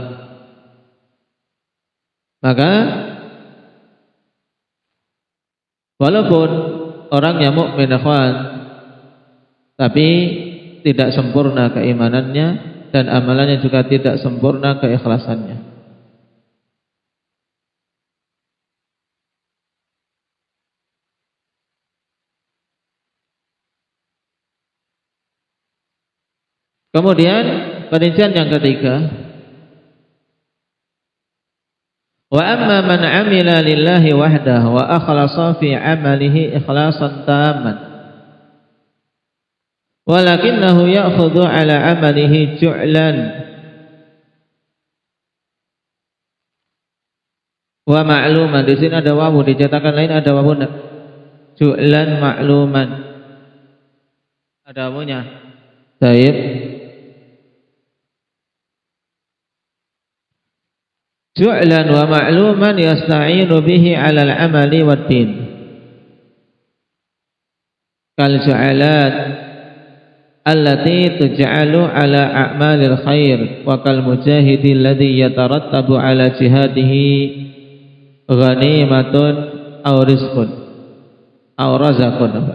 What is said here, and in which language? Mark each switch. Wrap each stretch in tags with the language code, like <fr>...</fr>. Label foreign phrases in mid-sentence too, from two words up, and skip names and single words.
<id>Maka walaupun orang yang mukmin ikhwan, tapi tidak sempurna keimanannya dan amalannya juga tidak sempurna keikhlasannya. Kemudian perincian yang ketiga,</id> <ar>وأما من عمل لله وحده وأخلص في عمله إخلاصا تاما ولكنه يأخذ على عمله جعلا ومعلوما.</ar> <id>Di sini ada wawu, di cetakan lain ada wawu</id> <ar>جعلا معلوما,</ar> <id>ada wawunya. Baik.</id> <ar>جعلا ومعلوما يستعين به على العمل والدين. كالجعالات التي تجعل على أعمال الخير وكالمجاهد الذي يترتب على جهاده غنيمة أو رزق أو رزق.</ar>